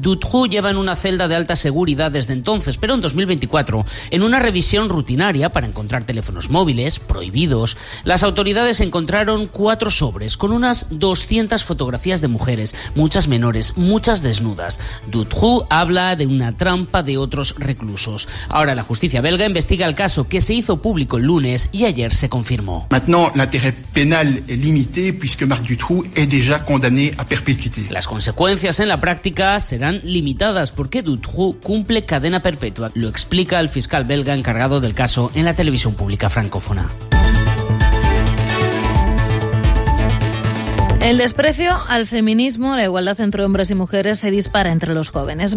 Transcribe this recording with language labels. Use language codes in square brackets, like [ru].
[es] Dutroux lleva en una celda de alta seguridad desde entonces, pero en 2024, en una revisión rutinaria para encontrar teléfonos móviles prohibidos, las autoridades encontraron 4 sobres con unas 200 fotografías de mujeres, muchas menores, muchas desnudas. Dutroux habla de una trampa de otros reclusos. Ahora la justicia belga investiga el caso, que se hizo público el lunes y ayer se confirmó. [fr] Maintenant, l'intérêt pénal est limité puisque Marc Dutroux est déjà condamné a perpétuité. [es] Las consecuencias en la práctica serán limitadas porque Dutroux cumple cadena perpetua, lo explica el fiscal belga encargado del caso en la televisión pública francófona. El desprecio al feminismo, la igualdad entre hombres y mujeres, se dispara entre los jóvenes.